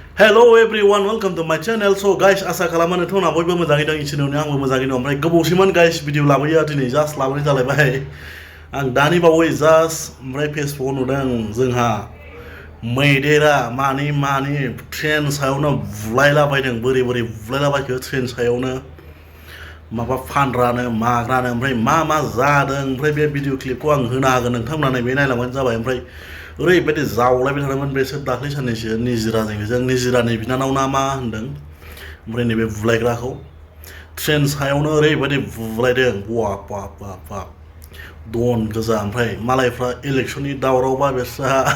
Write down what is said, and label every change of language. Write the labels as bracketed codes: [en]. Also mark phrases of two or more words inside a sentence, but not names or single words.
[en] Hello everyone, welcome to my channel. So guys, [brx] asa खालामो नोंथांमोना बयबो मोजाङै दं इसोरनियावनो आंबो मोजाङै दं ओमफ्राय गोबावसैमोन guys भिडिअ लाबोयो दिनै जास्ट लाबोनाय जालायबाय आं दानि बावै जास्ट ओमफ्राय फेसबुकाव नुदों जोंहा मैदेरा मानि ट्रेन सायावनो बुलायलाबायदों बोरै बुलायलाबायखो ट्रेन सायावनो माबा फानग्रानो माग्रानो ओमफ्राय मा जादों ओमफ्राय बे [en] video clip [brx] आं होनो हागोन नोंथांमोना नैबे नायलांबानो जाबाय ओमफ्राय ओरैबायदि जावलायबाय थादोंमोन बेसोर दाख्लै साननैसो निजिराजों निजिरानि बिनानाव ना मा होनदों ओमफ्राय नैबे बुलायग्राखौ ट्रेन सायावनो ओरैबायदि बुलायदों बाप दन गोजा ओमफ्राय मालायफ्रा इलेक्सननि दावरावबा बिस्रा